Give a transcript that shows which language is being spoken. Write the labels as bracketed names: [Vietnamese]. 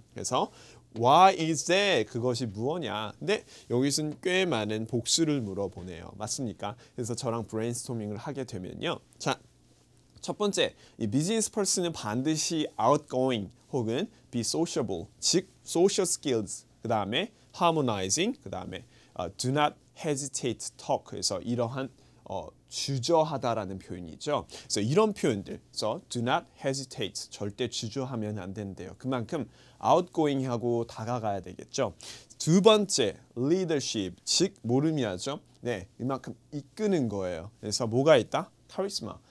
[Korean] 그래서 [English] Why is that? [Korean] 그것이 무엇냐? 근데 여기서는 꽤 많은 복수를 물어보네요. 맞습니까? 그래서 저랑 브레인스토밍을 하게 되면요. 자, 첫 번째, 이 비즈니스 퍼슨은 반드시 outgoing 혹은 be sociable, 즉 social skills, 그 다음에 [English] harmonizing, [Korean] 그 다음에 [English] do not hesitate to talk. [Korean] 그래서 이러한 주저하다라는 표현이죠. 그래서 이런 표현들, 그래서 [English] do not hesitate, [Korean] 절대 주저하면 안 된대요. 그만큼 outgoing하고 다가가야 되겠죠. 두 번째, leadership, 즉 뭐를 의미하죠? 네, 이만큼 이끄는 거예요. 그래서 뭐가 있다? 카리스마.